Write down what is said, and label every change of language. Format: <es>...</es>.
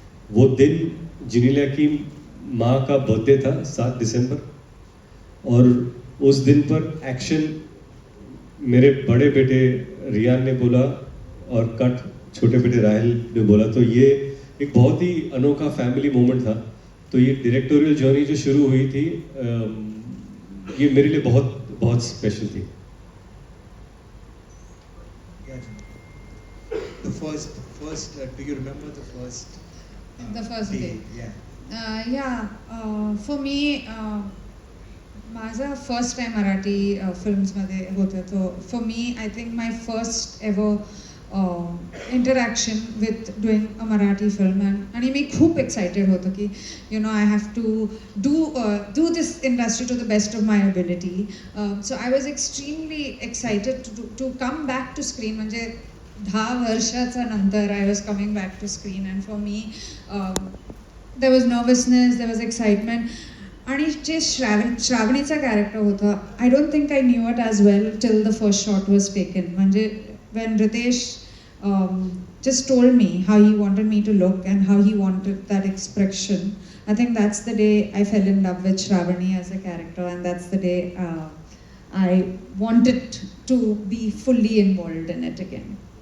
<hi>वो दिन जिनीलिया की माँ का बर्थडे था 7 दिसंबर, और उस दिन पर एक्शन मेरे बड़े बेटे रियान ने बोला और कट छोटे बेटे राहिल ने बोला. तो ये एक बहुत ही अनोखा फैमिली मोमेंट था. तो ये डायरेक्टोरियल जर्नी जो शुरू हुई थी ये मेरे लिए बहुत बहुत स्पेशल थी.</hi> <en>The first, do you remember the first? The first day. Yeah. For me,</en> <mr>माझा फर्स्ट टाइम मराठी फिल्म्समध्ये होतं.</mr> <en>तो for me I think my first ever interaction with doing a Marathi film.</en> <mr>आणि मी खूप एक्सायटेड होतो की</mr> <en>I have to do this industry to the best of my ability. So I was extremely excited to come back to screen.</en> <mr>म्हणजे 10 वर्षाचा नंतर</mr> <en>I was coming back to screen. And for me there was nervousness, there was excitement.</en> <mr>आणि जे श्रावणीचा character होता,</mr> <en>I don't think I knew it as well till the first shot was taken. म्हणजे when Ritesh just told me how he wanted me to look and how he wanted that expression, I think that's the day I fell in love with Shravani as a character, and that's the day I wanted to be fully involved in it again.</en>